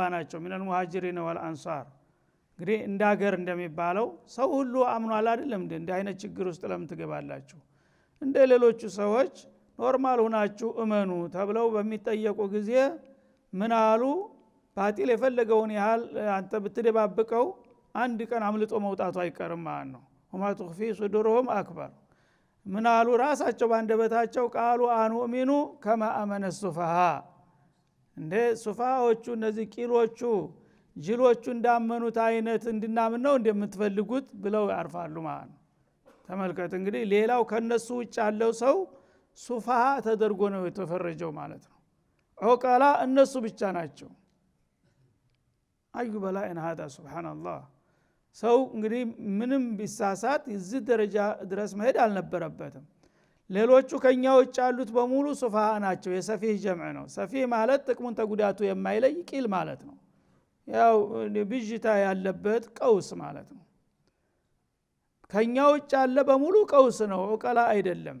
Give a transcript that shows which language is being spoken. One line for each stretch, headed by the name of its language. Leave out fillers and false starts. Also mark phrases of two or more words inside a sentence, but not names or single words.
Amharic: ናቸው
Arabic: من المهاجرين والأنصار
Amharic: እንግዲህ እንዳገር እንደሚባለው ሰው ሁሉ አምኗል አይደለም እንደ አይነት ችግር ውስጥ ለምን ትገባላችሁ እንደ ሌሎቹ ሰዎች ኖርማል ሆናችሁ እመኑ ተብለው በሚጠየቁ ጊዜ ምን አሉ ባጢል የፈለገውን ያህል አንተ ብትደባብቀው አንድ ቀን አምልጦ መውጣቱ አይቀርም ማለት ነው
Arabic: وما تخفي صدورهم اكبر
Amharic: ምን አሉ ራሳቸው ባንደበታቸው ቃሉ
Arabic: أنؤمن كما آمن السفهاء
Amharic: እንደ ሱፋዎቹ እነዚህ ቂሎቹ ጅሎቹ እንዳመኑት አይነት እንድናምን ነው እንደምትፈልጉት ብለው ያርፋሉ ማለት ነው ተመልከት እንግዲህ ሌላው ከነሱ ውጭ ያለው ሰው ሱፋሃ ተደርጎ ነው የተፈረጀው ማለት ነው ዑቀላ እነሱ ብቻ ናቸው አዩ በላኢን
Arabic: هذا سبحان الله
Amharic: ሰው እንግዲህ ምንም ቢሳሳት እዚህ ደረጃ ድረስ መሄድ አልነበረበትም ሌሎቹ ከኛ ውጭ ያሉት በሙሉ ሱፋሃ ናቸው የሰፊህ ጀምዕ ነው ሰፊህ ማለት ጥቅሙን ተጉዳቱ የማይለይ ቂል ማለት ነው ያው ብጅታ ያለበት ቀውስ ማለት ነው ከኛ ውጭ ያለ በሙሉ ቀውስ ነው ዑቀላ አይደለም